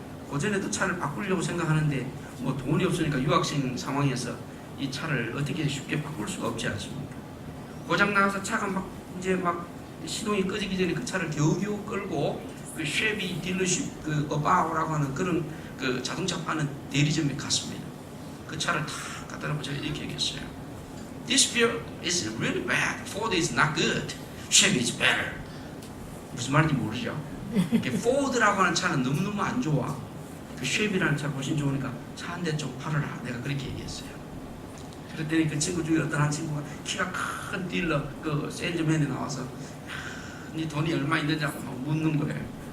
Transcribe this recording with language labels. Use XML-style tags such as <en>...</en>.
<ko>그전에도 차를 바꾸려고 생각하는데 뭐 돈이 없으니까 유학생 상황에서 이 차를 어떻게 쉽게 바꿀 수가 없지 않습니까? 고장 나가서 차가 막 이제 막 시동이 꺼지기 전에 그 차를 겨우겨우 끌고 그 쉐비 딜러십 그 어바우라고 하는 그런 그 자동차 파는 대리점에 갔습니다. 그 차를 다 갖다 놓고 제가 이렇게 얘기했어요.</ko> <en>This vehicle is really bad. Ford is not good. Chevy is better.</en> <ko>무슨 말인지 모르죠? 포드라고 하는 차는 너무너무 안 좋아. 그 쉐비라는 차 훨씬 좋으니까 차 한 대 좀 팔아라. 내가 그렇게 얘기했어요. 그랬더니 그 친구 중에 어떤 한 친구가 키가 큰 딜러 그 세일즈맨이 나와서 네 돈이 얼마 있느냐고 막 묻는 거예요.</ko>